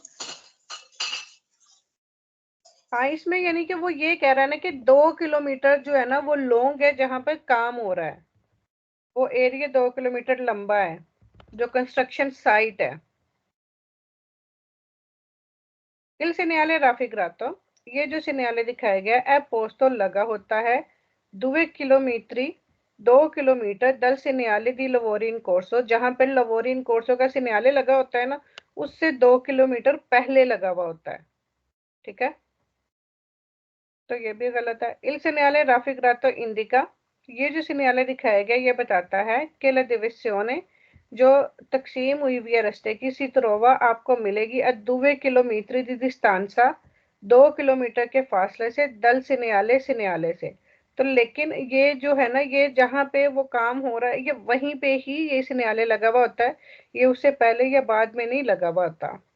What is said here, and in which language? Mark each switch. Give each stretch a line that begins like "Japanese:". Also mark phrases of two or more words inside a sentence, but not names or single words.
Hindi: हाँ, इसमें यानी कि वो ये कह रहा है ना कि 2 किलोमीटर जो है ना, वो लॉन्ग है जहां पर काम हो रहा है, वो एरिया 2 किलोमीटर लंबा है, जो कंस्ट्रक्शन साइट है।
Italian: Il segnale raffigurato,
Hindi: ये जो segnale दिखाया गया
Italian: è posto
Hindi: लगा होता है 2 chilometri 2 किलोमीटर
Italian: dal segnale di lavori in corso,
Hindi: जहां पर
Italian: lavori in corso
Hindi: का segnale लगा होता है ना, उससे 2 किलोमीटर पहले लगा हुआ होता है। ठीक है, तो ये भी गलत है।
Italian: Il segnale raffigurato indica,
Hindi: ये जो segnale दिखाया गया ये बताता है कि
Italian: la divisione,
Hindi: जो तकसीम हुई हुई है रास्ते की,
Italian: si trova
Hindi: आपको मिलेगी
Italian: a 2 chilometri di distanza,
Hindi: 2 किलोमीटर के फासले से
Italian: dal segnale segnale
Hindi: से। तो लेकिन ये जो है ना, ये जहाँ पे वो काम हो रहा है, ये वहीं पे ही ये segnale लगा हुआ होता है, ये उससे पहले या बाद में नहीं लगा हुआ होता।